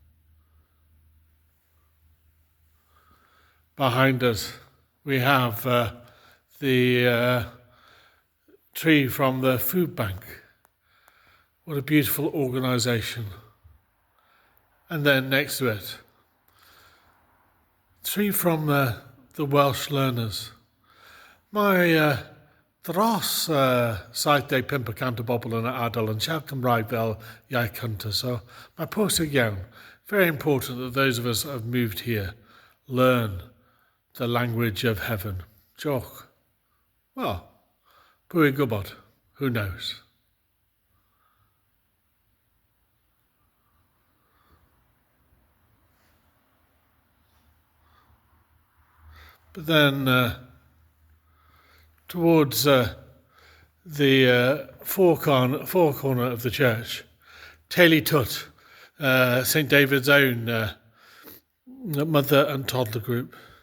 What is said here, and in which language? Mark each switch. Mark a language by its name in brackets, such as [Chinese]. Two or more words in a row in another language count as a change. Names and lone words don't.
[English] Behind us, we have the tree from the food bank. What a beautiful organisation. And then next to it, tree from the Welsh learners. [Welsh] Mae dros 75% o bobl yn y ardal yn siarad Cymraeg fel iaith cyntaf, so mae pwysig iawn. [English] Very important that those of us who have moved here learn the language of heaven. [Welsh] Dewch. Well, pwy yn gwybod? [English] Who knows? But then towards the four corner of the church, Teulu Tut, St David's own mother and toddler group.